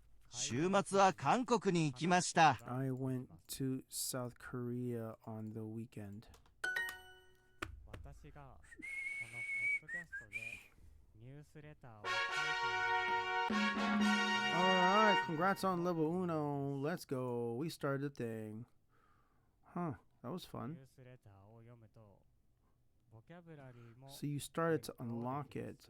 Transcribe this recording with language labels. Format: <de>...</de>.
<ja>週末は韓国に行きました。</ja> <en>I went to South Korea on the weekend.</en> <ja>私がこのポッドキャストでニュースレターを書いているので</ja> <en>Alright, congrats on level uno. Let's go. We started the thing. Huh, that was fun.</en> <ja>ニュースレターを読むとボ</ja> <en>So you started to unlock it.</en>